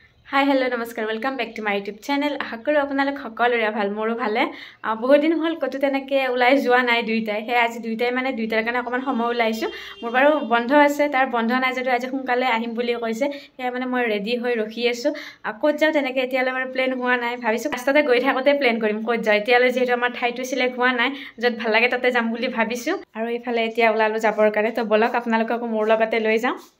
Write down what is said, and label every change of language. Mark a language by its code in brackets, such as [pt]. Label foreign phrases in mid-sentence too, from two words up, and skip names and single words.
[en] hi hello namaskar welcome back to my YouTube channel [hi] आशा करूँ [as] আপোনালোক সকলোৰে ভাল মোৰো ভালে বহুত দিন হল কতো তেনেকে ওলাই যোৱা নাই দুইটাই হে আজি দুইটাই মানে দুইটাৰ কাৰণে অকমান সময় ওলাইছো মোৰ বাৰু বন্ধ আছে তাৰ বন্ধ নাই যদি আজি সোনকালে আহিম বুলি কৈছে হে মানে মই ৰেডি হৈ ৰখি আছো ক'ত যাও তেনেকে এতিয়ালৈ মানে প্ল্যান হোৱা নাই ভাবিছো ৰাস্তাতে গৈ থাকোতে প্ল্যান কৰিম ক'ত যাও এতিয়ালৈ যেহেতু আমাৰ ঠাইটো সিলেক্ট হোৱা নাই যত ভাল লাগে তাতে যাম বুলি ভাবিছো আৰু ইফালে এতিয়া ওলালো যাবৰ কাৰণে তো বলক আপোনালোকক মোৰ লগতে লৈ যাওঁ